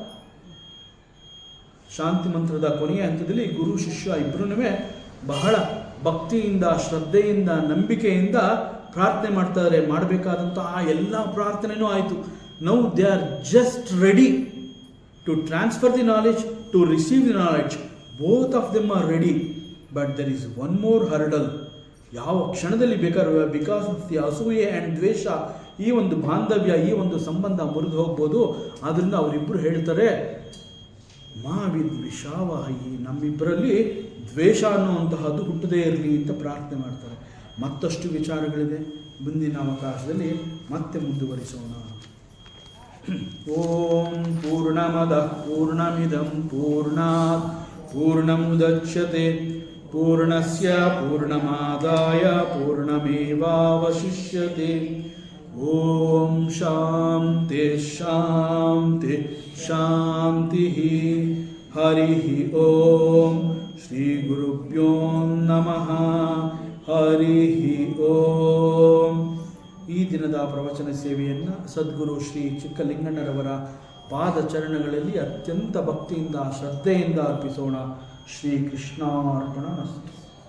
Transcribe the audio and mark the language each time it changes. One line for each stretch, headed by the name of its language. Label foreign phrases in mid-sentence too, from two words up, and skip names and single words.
Kannada: ಶಾಂತಿ ಮಂತ್ರದ ಕೊನೆಯ ಹಂತದಲ್ಲಿ ಗುರು ಶಿಷ್ಯ ಇಬ್ಬರೂ ಬಹಳ ಭಕ್ತಿಯಿಂದ, ಶ್ರದ್ಧೆಯಿಂದ, ನಂಬಿಕೆಯಿಂದ ಪ್ರಾರ್ಥನೆ ಮಾಡ್ತಾರೆ. ಮಾಡಬೇಕಾದಂಥ ಆ ಎಲ್ಲ ಪ್ರಾರ್ಥನೆಯೂ ಆಯಿತು.
English: Now they are just ready to transfer the knowledge, to receive the knowledge. Both of them are ready. But there is one more hurdle.
Kannada: ಯಾವ ಕ್ಷಣದಲ್ಲಿ ಬೇಕಾದ್ರೆ
English: because of the
Kannada: ಅಸೂಯೆ ಆ್ಯಂಡ್ ದ್ವೇಷ ಈ ಒಂದು ಬಾಂಧವ್ಯ, ಈ ಒಂದು ಸಂಬಂಧ ಮುರಿದು ಹೋಗ್ಬೋದು. ಆದ್ದರಿಂದ ಅವರಿಬ್ಬರು ಹೇಳ್ತಾರೆ,
Sanskrit: ಮಾವಿದ್ ವಿಷಾವಹೈ,
Kannada: ನಮ್ಮಿಬ್ಬರಲ್ಲಿ ದ್ವೇಷ ಅನ್ನುವಂತಹದ್ದು ಹುಟ್ಟದೇ ಇರಲಿ ಅಂತ ಪ್ರಾರ್ಥನೆ ಮಾಡ್ತಾರೆ. ಮತ್ತಷ್ಟು ವಿಚಾರಗಳಿದೆ, ಮುಂದಿನ ಅವಕಾಶದಲ್ಲಿ ಮತ್ತೆ ಮುಂದುವರಿಸೋಣ.
Sanskrit: ಓಂ ಪೂರ್ಣಮದಃ ಪೂರ್ಣಮಿದಂ ಪೂರ್ಣಾತ್ ಪೂರ್ಣಮುದಚ್ಯತೆ ಪೂರ್ಣಸ್ಯ ಪೂರ್ಣಮಾದಾಯ ಪೂರ್ಣಮೇವಾವಶಿಷ್ಯತೆ. ಓಂ ಶಾಂತಿ ಶಾಂತಿ ಶಾಂತಿ. ಹರಿ ಓಂ ಶ್ರೀ ಗುರುಭ್ಯೋ ನಮಃ. ಹರಿ ಓಂ.
Kannada: ಈ ದಿನದ ಪ್ರವಚನ ಸೇವೆಯನ್ನು ಸದ್ಗುರು ಶ್ರೀ ಚಿಕ್ಕಲಿಂಗಣ್ಣರವರ ಪಾದಚರಣಗಳಲ್ಲಿ ಅತ್ಯಂತ ಭಕ್ತಿಯಿಂದ ಶ್ರದ್ಧೆಯಿಂದ ಅರ್ಪಿಸೋಣ.
Sanskrit: ಶ್ರೀ ಕೃಷ್ಣಾರ್ಪಣಮಸ್ತು.